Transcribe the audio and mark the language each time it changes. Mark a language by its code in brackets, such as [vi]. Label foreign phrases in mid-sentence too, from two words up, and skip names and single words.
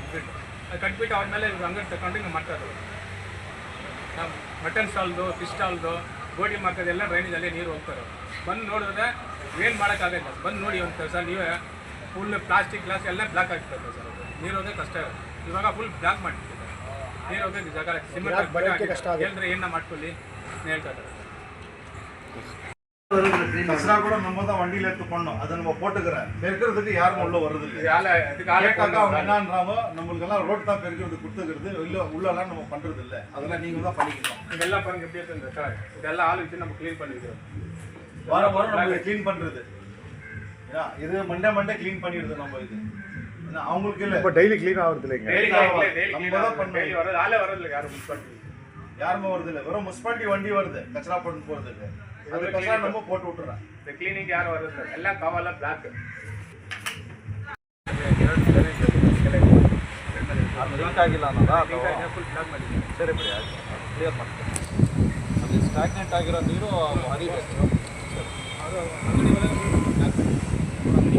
[kn] ಅದು ಕಟ್ಬಿಟ್ಟು ಅವ್ರ ಮೇಲೆ ಅಂಗಡಿ ತಗೊಂಡು ಹಿಂಗೆ ಮಾಡ್ತಾರೆ. ನಾವು [en] mutton stall, fish stall, goat market [kn] ಎಲ್ಲ ಡ್ರೈನೇಜಲ್ಲಿ ನೀರು ಹೋಗ್ತಾರೆ. ಬಂದು ನೋಡಿದ್ರೆ ಏನು ಮಾಡೋಕ್ಕಾಗಲ್ಲ. ಬಂದು ನೋಡಿ ಅಂತ ಸರ್, ನೀವೇ [en] full plastic glass [kn] ಎಲ್ಲ ಬ್ಲಾಕ್ ಆಗ್ತದೆ ಸರ್. ಅದು ನೀರು ಹೋಗೋಕೆ ಕಷ್ಟ ಇರುತ್ತೆ. ಇವಾಗ [en] full block [kn] ಮಾಡ್ತಿದ್ದಾರೆ. ನೀರು ಹೋಗೋಕೆ ಜಾಗ ಸಿಮೆಂಟ್ ಹೇಳಿದ್ರೆ ಏನ ಮಾಡ್ಕೊಳ್ಳಿ ಹೇಳ್ತಾರೆ. [ta] கசரா கூட நம்ம தான் வண்டியில எடுத்து பண்ணோம். அதை நம்ம போட்டுக்கிறேன். பெருக்கிறதுக்கு யாரும் உள்ள வர்றது இல்லை. அவங்க என்னன்றாமோ நம்மளுக்கெல்லாம் ரோட் தான் பெருக்கிறது கொடுத்துக்கிறது, இல்லை உள்ளெல்லாம் நம்ம பண்றது இல்லை. அதெல்லாம் நீங்க தான் பண்ணிக்கணும். இதெல்லாம் பாருங்க எப்படி இருக்கு சார். இதெல்லாம் ஆள் வச்சு நம்ம க்ளீன் பண்ணிக்கிறோம். வாரம் வாரம் நம்ம க்ளீன் பண்றது. இது [en] Monday clean [ta] பண்ணிடுது நம்ம. இது அவங்களுக்கு இல்லை, இப்போ [en] daily clean [ta] ஆகுறது இல்லைங்க. நம்ம தான் பண்ணணும். வர்றது ஆளே வரது இல்லை. யாரும் முன்சிபாலிட்டி யாருமே வருது இல்லை. வெறும் முன்சிபாலிட்டி வண்டி வருது கச்சரா போட்டு போகிறதுக்கு. அது கச்சரா நம்ம போட்டு விட்டுறோம். இந்த கிளீனிங் யாரும் வரது எல்லாம் கவர்ல பிளாக். [kn] ಆಗಿಲ್ಲ ಅನ್ನೋದಾ? [en] full block [kn] ಮಾಡಿದ್ದೀವಿ. ಸರಿ ಬಿಡಿ, ಕ್ಲಿಯರ್ ಮಾಡ್ತೀನಿ. ಅದು ಸ್ಟಾಗ್ನೆಂಟ್ ಆಗಿರೋ ನೀರು ಹರಿಬೇಕು. ಅದು ಅಂಗಡಿ ಒಳಗೆ ಬ್ಲಾಕ್ ಅಂಗಡಿ